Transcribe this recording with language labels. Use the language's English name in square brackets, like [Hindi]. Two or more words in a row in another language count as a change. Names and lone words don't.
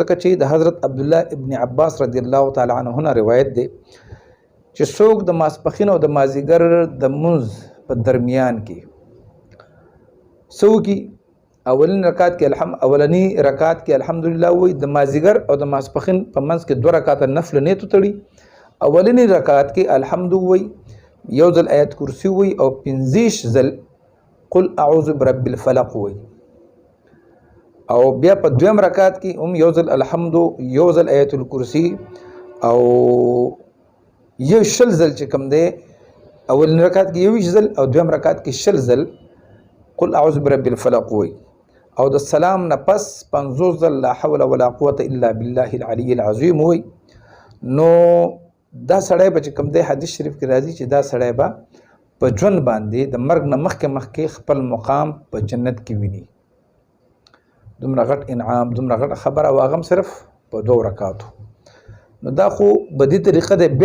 [Pashto] ځکه چې د حضرت عبدالله ابن عباس [Arabic] رضی الله تعالی عنه [Pashto] نه روایت دی چې څوک د ماسپښین او د مازدیګر د لمونځ په درمیان کې څه وکړي، اولني رکعت کې الحمدلله وایي، د مازدیګر او د ماسپښین په منځ کې 2 رکعاته نفل نیت وتړي، اولني رکعت کې الحمد وایي، یو ځل آیت کرسی وایي، او 15 ځل [Arabic] قل اعوذ برب الفلق [Pashto] وایي، او بیا په 2م رکعت کې هم یو ځل الحمد، یو ځل آیت الکرسی، او یو 20 ځل چې کوم دی اولني رکعت کې 20 ځل او 2م رکعت کې 20 ځل [Arabic] قل اعوذ برب الفلق [Pashto] وایي، او د سلام نه پس 50 ځل [Arabic] لا حول ولا قوة الا بالله العلی العظیم [Pashto] وایي. نو دا سړی به چې کوم دی حدیث شریف کې راځي چې دا سړی به په ژوند باندې د مرګ نه مخکې خپل مقام په جنت کې ویني. دومره غټ انعام، دومره غټه خبره، او هغه هم صرف په 2 رکعاتو. نو دا خو په دې طریقه دی.